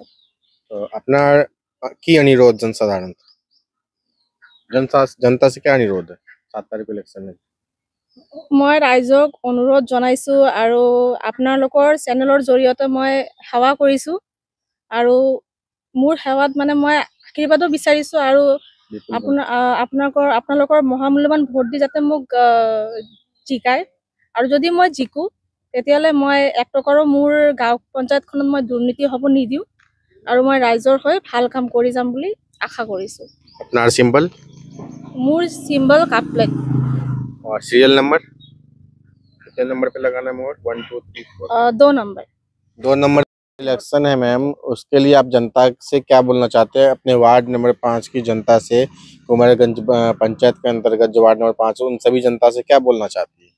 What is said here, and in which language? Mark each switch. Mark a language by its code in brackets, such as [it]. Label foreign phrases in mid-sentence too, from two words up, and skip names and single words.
[hi] अपना की अनुरोध जनसाधारण जनता से क्या अनुरोध है 7 तारीख को इलेक्शन में? [as] মই ৰাইজক অনুৰোধ জনাইছোঁ আৰু আপোনালোকৰ চেনেলৰ জৰিয়তে মই সেৱা কৰিছোঁ, আৰু মোৰ সেৱাত মানে মই আশীৰ্বাদো বিচাৰিছোঁ। আৰু আপোনালোকৰ মহামূল্যৱান ভোট দি যাতে মোক জিকায়। আৰু যদি মই জিকো তেতিয়াহ'লে মই 1 টকাৰো মোৰ গাঁও পঞ্চায়তখনত মই দুৰ্নীতি হ'ব নিদিওঁ, আৰু মই ৰাইজৰ হৈ ভাল কাম কৰি যাম বুলি আশা কৰিছোঁ। [bn] আপনার সিম্বল? [as] মোৰ সিম্বল [en] cup plate. [hi] और सीरियल नंबर कितने नंबर पे लगाना है मोहर? 1 2 3 4 2 नंबर। 2 नंबर इलेक्शन है मैम, उसके लिए आप जनता से क्या बोलना चाहते हैं? अपने वार्ड नंबर 5 की जनता से, कुमारगंज पंचायत के अंतर्गत जो वार्ड नंबर 5 है उन सभी जनता से क्या बोलना चाहती है?